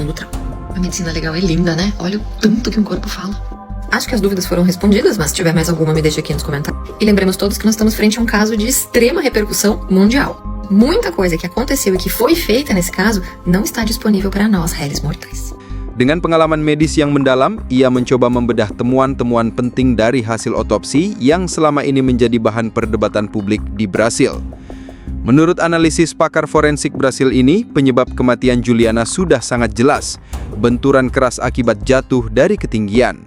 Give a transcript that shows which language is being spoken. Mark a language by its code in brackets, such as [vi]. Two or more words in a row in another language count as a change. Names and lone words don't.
[pt] A medicina legal é linda, né? Olha o tanto que um corpo fala. Acho que as dúvidas foram respondidas, mas se tiver mais alguma, me deixa aqui nos comentários. E lembremos todos que nós estamos frente a um caso de extrema repercussão mundial. Muita coisa que aconteceu e que foi feita nesse caso não está disponível para nós, réis mortais. [id] Dengan pengalaman medis yang mendalam, ia mencoba membedah temuan-temuan penting dari hasil otopsi yang selama ini menjadi bahan perdebatan publik di Brasil. Menurut analisis pakar forensik Brasil ini, penyebab kematian Juliana sudah sangat jelas, benturan keras akibat jatuh dari ketinggian.